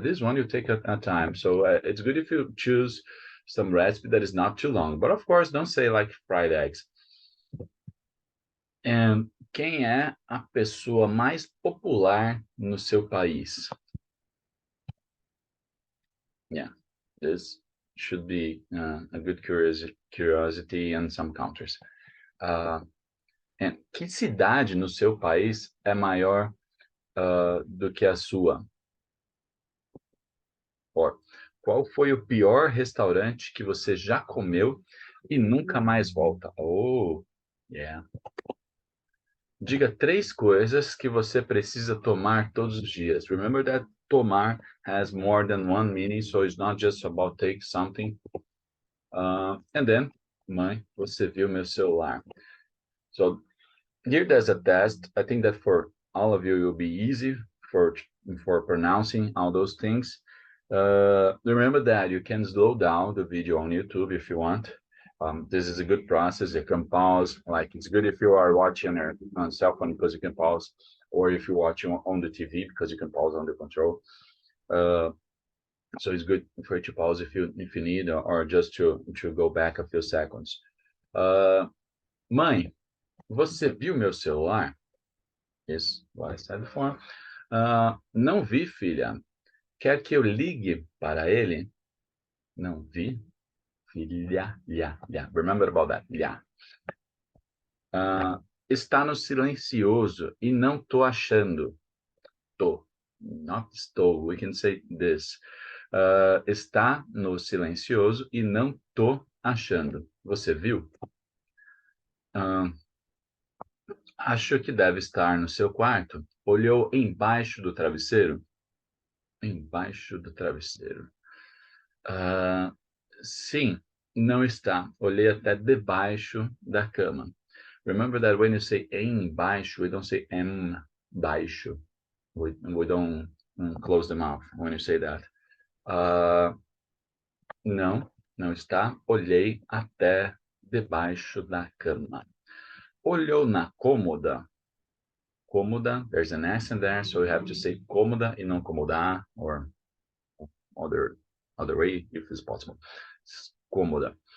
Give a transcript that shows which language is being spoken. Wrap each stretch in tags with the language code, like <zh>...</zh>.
<en>This one you take a time. So it's good if you choose some recipe that is not too long. But of course, don't say like fried eggs.</en> <pt>And quem é a pessoa mais popular no seu país?</pt> <en>Yeah, this should be a good curiosity in some countries.</en> <pt>Que cidade no seu país é maior do que a sua? Or, qual foi o pior restaurante que você já comeu e nunca mais volta? Oh, yeah. Diga 3 coisas que você precisa tomar todos os dias.</pt> <en>Remember that tomar has more than one meaning, so it's not just about take something. And then,</en> <pt>mãe, você viu meu celular.</pt> <en>So here there's a test. I think that for all of you, it will be easy for pronouncing all those things. Remember that you can slow down the video on YouTube if you want. This is a good process. You can pause. Like it's good if you are watching on cell phone because you can pause, or if you're watching on the TV because you can pause on the control. So it's good for you to pause if you need, or just to go back a few seconds.</en> <pt>Mãe, você viu meu celular?</pt> <en>Yes, what I said before.</en> <pt>Não vi, filha. Quer que eu ligue para ele? Não vi. Filha, lha.</pt> <en>Remember about that, lha.</en> <pt>Está no silencioso e não tô achando. Tô. Not estou.</pt> <en>We can say this.</en> <pt>Está no silencioso e não tô achando. Você viu? Acho que deve estar no seu quarto. Olhou embaixo do travesseiro? Embaixo do travesseiro. Sim, não está. Olhei até debaixo da cama.</pt> <en>Remember that when you say embaixo, we don't say embaixo. We don't close the mouth when you say that.</en> <pt>Não está. Olhei até debaixo da cama. Olhou na cômoda.</pt> <en>Cômoda, there's an accent there, so you have to say</en> <pt>cômoda e não cômoda,</pt> <en>or other way, if it's possible. Cômoda.</en>